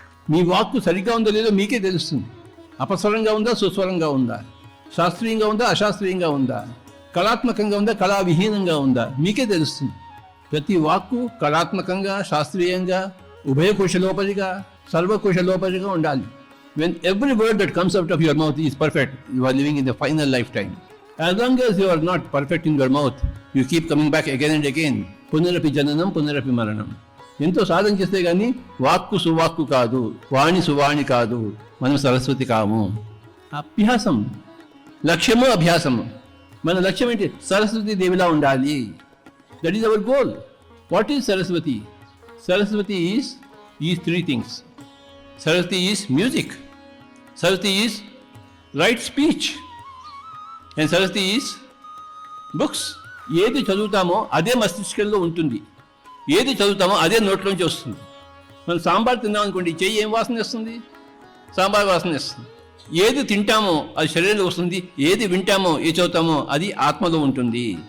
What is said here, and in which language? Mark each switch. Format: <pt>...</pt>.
<te>మీ వాక్కు సరిగ్గా ఉందో లేదో మీకే తెలుస్తుంది. అపస్వరంగా ఉందా, సుస్వరంగా ఉందా, శాస్త్రీయంగా ఉందా, అశాస్త్రీయంగా ఉందా, కళాత్మకంగా ఉందా, కళావిహీనంగా ఉందా, మీకే తెలుస్తుంది. ప్రతి వాక్కు కళాత్మకంగా, శాస్త్రీయంగా, ఉభయకోశలోపరిగా, సర్వకోశలోపరిగా ఉండాలి.</te> <en>When every word that comes out of your mouth is perfect, you are living in the final lifetime. As long as you are not perfect in your mouth, you keep coming back again and again.</en> <sa>పునరపి జననం, పునరపి మరణం.</sa> <te>ఎంతో సాధన చేస్తే కానీ వాక్కు సువాక్కు కాదు, వాణి సువాణి కాదు, మనం సరస్వతి కాము. అభ్యాసం, లక్ష్యము అభ్యాసము. మన లక్ష్యం ఏంటి? సరస్వతి దేవిలా ఉండాలి.</te> <en>That is our goal. What is Saraswati? Saraswati is these three things. Saraswati is music, Saraswati is right speech, and Saraswati is books.</en> <te>ఏది చదువుతామో అదే మస్తిష్కంలో ఉంటుంది, ఏది చదువుతామో అదే నోట్లోంచి వస్తుంది. మనం సాంబార్ తిన్నాం అనుకోండి, చెయ్యి ఏం వాసన వస్తుంది? సాంబార్ వాసన వస్తుంది. ఏది తింటామో అది శరీరంలో వస్తుంది, ఏది వింటామో ఏ చదువుతామో అది ఆత్మలో ఉంటుంది.</te>